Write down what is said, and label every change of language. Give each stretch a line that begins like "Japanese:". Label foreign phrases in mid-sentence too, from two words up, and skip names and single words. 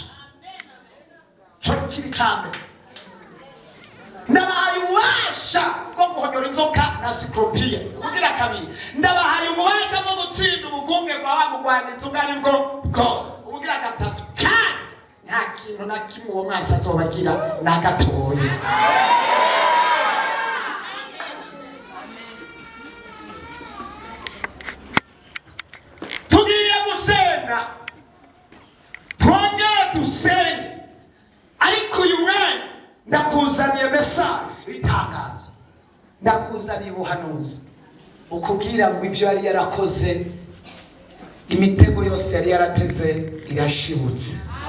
Rundi: Cyo kiri cyane. Ndabahaye ububasha bwo guhonyora inzoka na sikropiya. Kugira kabiri. Ndabahaye ububasha bwo gutsinda ubugunge bwa wa mugwaniza ubwo ari bwo bwose. Kugira gatatu. Kandi nta kintu na kimwe uwo mwasi azobagira na gatoya. Tugiye gusenga, twongere dusenge, ariko uyu mwanya ndakuzaniye message itangazo, ndakuzaniye ubuhanuzi ukubwira ngo ibyo yari yarakoze, imitego yose yari yarateze irashibutse.